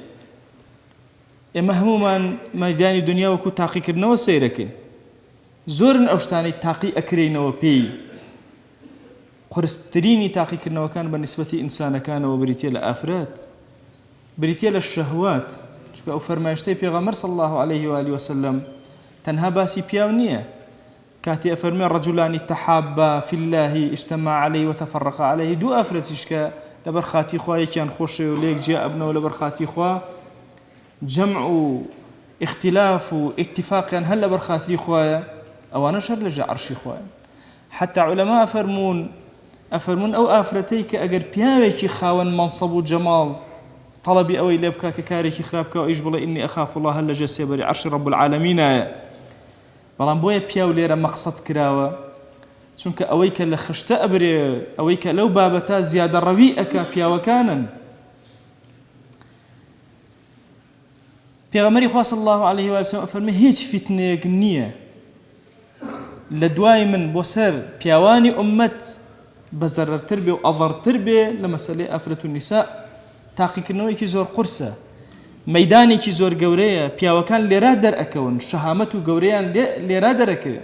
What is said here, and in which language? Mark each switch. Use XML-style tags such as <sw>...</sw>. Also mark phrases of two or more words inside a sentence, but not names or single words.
<ckb>ئێمە هەمومان مەیدانی دنیا وەکو تاقیکردنەوە سەیرەکەین، زۆرن ئەو شتانەی تاقی ئەکرێنەوە پێی. قورسترینی تاقیکردنەوەکان بە نیسبەتی ئینسانەکانەوە بریتیە لە ئافرەت، بریتیە لە شەهوات، چونکە ئەو فەرمایشتەی پێغەمبەر</ckb> <ar>صلی الله عليه وآله وسلم</ar> <ckb>تەنها باسی پیاو نییە، کاتی ئەفەرمێ</ckb> <ar>رەجولانی تەحابا فی الله اجتمع عليه وتفرقا عليه،</ar> <ckb>دوو ئافرەتیش کە لەبەر خاتی خوا یەکیان خۆشێ و لە یەک جیا ئەبنەوە لەبەر خاتی خوا، جەمع و اختلاف و اتفاقیان هەر لەبەر خاتری خوایە، ئەوانەش هەر لەژێر عەرشی خوایە. حتى علەما ئەفەرمون ئەو ئافرەتەی کە ئەگەر پیاوێکی خاوەن مەنسەب و جەماڵ طلبی ئەوەی لێ بکا کە کارێکی خراپ بکە و ئیش بڵێ</ckb> <ar>ئینی ئەخاف الله</ar> <ckb>هەر لەژێر سێبەری عەرشی</ckb> <ar>رب العالمینایە.</ar> <ckb>بەڵام بۆیە پیاو لێرە مەقسەد کراوە، چونکە ئەوەی کە لە خشتە ئەبرێ، ئەوەی کە لەو بابەتە زیادە ڕەوی ئەکا پیاوەکانن. پێغەمبەری خوا</ckb> <ar>صلی الله عليه وآله وسلم</ar> <ckb>ئەفەرمێ هیچ فتنەیەک نییە لە دوای من بۆ سەر پیاوانی ئومەت بەزەرەرتر بێ و ئەضەرتر بێ لە مەسەلەی ئافرەت و نیسا. تاقیکردنەوەیەکی زۆر قورسە، مەیدانێکی زۆر گەورەیە، پیاوەکان لێرا دەرئەکەون، شەهامەت و گەورەیان لێرا دەرەکەوێت.</ckb>